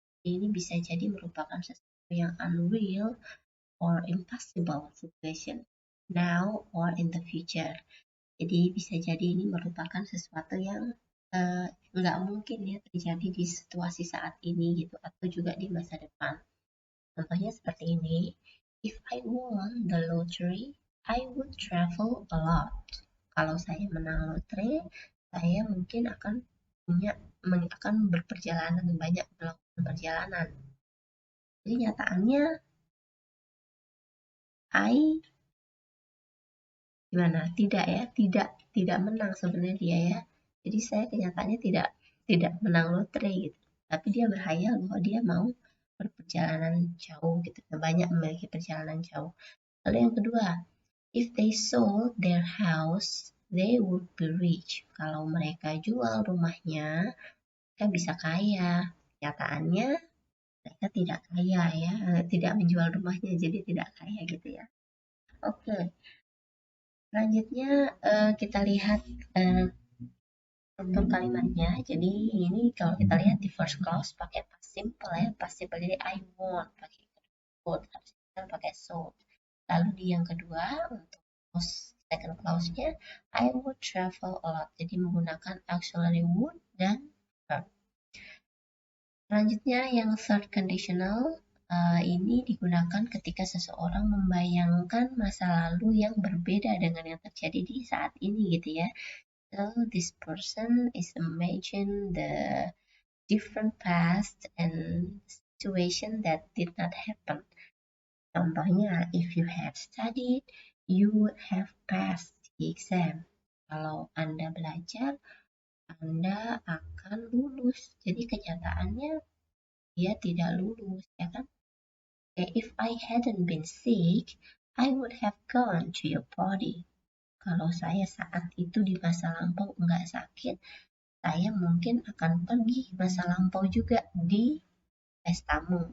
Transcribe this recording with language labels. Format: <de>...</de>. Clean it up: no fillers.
<id>Ini bisa jadi merupakan sesuatu yang</id> <en>unreal or impossible situation now or in the future.</en> <id>Jadi bisa jadi ini merupakan sesuatu yang nggak mungkin ya terjadi di situasi saat ini gitu, atau juga di masa depan. Contohnya seperti ini,</id> <en>if I won the lottery, I would travel a lot.</en> <id>Kalau saya menang lotre, saya mungkin akan berperjalanan banyak, melakukan perjalanan. Jadi nyataannya I gimana? Tidak ya, tidak menang sebenarnya dia ya. Jadi saya kenyataannya tidak menang lotre gitu. Tapi dia berhayal bahwa dia mau berperjalanan jauh gitu, banyak memiliki perjalanan jauh. Lalu yang kedua,</id> <en>if they sold their house, they would be rich.</en> <id>Kalau mereka jual rumahnya, mereka bisa kaya. Kenyataannya mereka tidak kaya ya, tidak menjual rumahnya jadi tidak kaya gitu ya. Oke, selanjutnya kita lihat struktur kalimatnya. Jadi ini kalau kita lihat di first clause pakai past simple ya, past simple jadi I want pakai would, harusnya pakai sold. Lalu di yang kedua untuk second clause-nya</id> <en>I would travel a lot,</en> <id>jadi menggunakan auxiliary would dan verb. Selanjutnya yang third conditional ini digunakan ketika seseorang membayangkan masa lalu yang berbeda dengan yang terjadi di saat ini gitu ya.</id> <en>So this person is imagine the different past and situation that did not happen.</en> <id>Contohnya,</id> <en>if you had studied, you would have passed the exam.</en> <id>Kalau Anda belajar, Anda akan lulus. Jadi kenyataannya dia tidak lulus, ya kan?</id> <en>If I hadn't been sick, I would have gone to your party.</en> <id>Kalau saya saat itu di masa lampau enggak sakit, saya mungkin akan pergi masa lampau juga di pestamu.</id>